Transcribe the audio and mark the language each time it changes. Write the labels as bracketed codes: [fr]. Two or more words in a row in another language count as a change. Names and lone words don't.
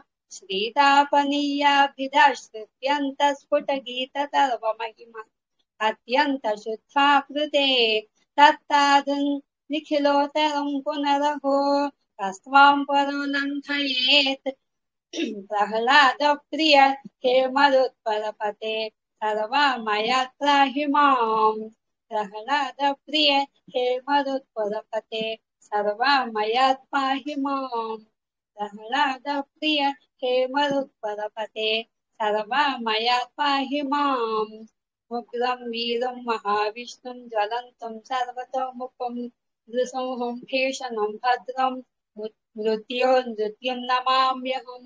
[sa] श्रीतापनीयाभिधाश्रित्यन्तस्फुटगीततर्वमहिमा अत्यन्तशुद्धाकृते तत्तादृन् निखिलोत्तरं पुनरहो कस्त्वां परो लङ्घयेत् प्रह्लादप्रिय हे मरुत्परपते सर्वमया त्राहि माम् प्रह्लाद प्रिय हे मरुत्पदपते सर्वमयात् पाहि मां. प्रह्लाद प्रिय हे मरुत्पदपते सर्वमयात् पाहि मां. उग्रं वीरं महाविष्णुं ज्वलन्तं सर्वतोमुखं नृसिंहं भीषणं भद्रं मृत्युं नमाम्यहं.